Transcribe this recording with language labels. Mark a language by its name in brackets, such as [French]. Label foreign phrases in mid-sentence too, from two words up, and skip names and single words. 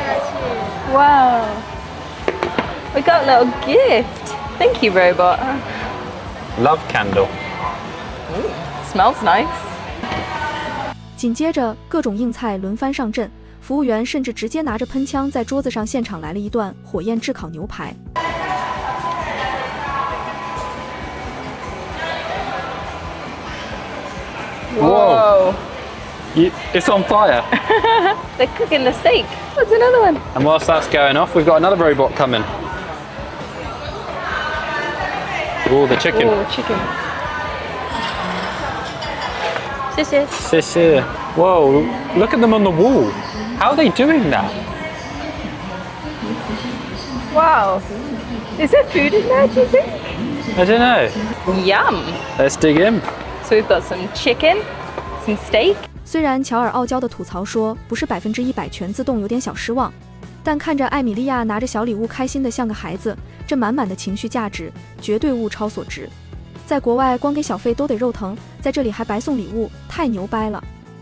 [English] Wow. We got a little gift. Thank you, robot. Love candle. Smells nice. [Chinese] 緊接着，各種硬菜輪番上陣，服務員甚至直接拿着噴槍在桌子上現場來了一段火焰炙烤牛排。 [English] Whoa. It's on fire. They're cooking the steak. What's another one? And whilst that's going off, we've got another robot coming. Oh, the chicken. Oh, chicken. [Chinese] 謝謝。謝謝. [English] Whoa, look at them on the wall. How are they doing that? Wow. Is there food in there, do you think? I don't know. Yum. Let's dig in. So we've got some chicken, some steak. [Chinese] 雖然喬爾傲嬌的吐槽說不是100%全自動有點小失望，但看着艾米莉亞拿着小禮物開心的像個孩子，這滿滿的情緒價值絕對物超所值。在國外光給小費都得肉疼，在這裡還白送禮物，太牛掰了。